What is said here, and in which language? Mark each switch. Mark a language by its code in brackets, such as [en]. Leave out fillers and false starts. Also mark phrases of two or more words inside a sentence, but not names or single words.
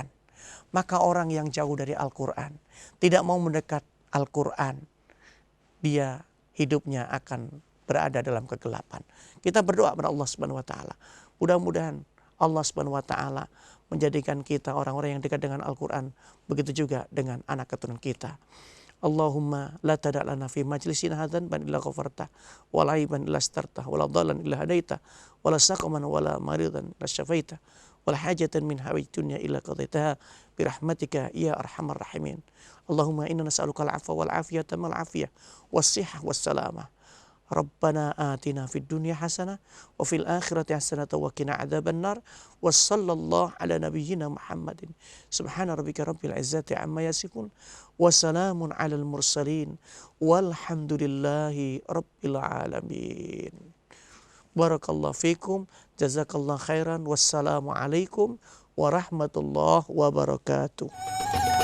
[id] Maka orang yang jauh dari Al-Quran, tidak mau mendekat Al-Quran, dia hidupnya akan berada dalam kegelapan. Kita berdoa kepada Allah [ar] سبحانه وتعالى. [id] Mudah-mudahan Allah [ar] سبحانه وتعالى [id] menjadikan kita orang-orang yang dekat dengan Al-Quran. Begitu juga dengan anak keturunan kita. [ar] اللهم لا تدع لنا في مجلسنا هذا ذنبا إلا غفرته ولا عيبا إلا سترته ولا ضالا إلا هديته ولا سقما ولا مريضا لا شفيته ولا حاجة من حوائج الدنيا إلا قضيتها برحمتك يا أرحم الراحمين. اللهم إنا نسألك العفو والعافية مع العافية والصحة والسلامة. ربنا آتنا في الدنيا حسنة وفي الآخرة حسنة وقنا عذاب النار وصلى الله على نبينا محمد سبحان ربك رب العزة عما يصفون وسلام على المرسلين والحمد لله رب العالمين. بارك الله فيكم جزاك الله خيرا والسلام عليكم ورحمة الله وبركاته.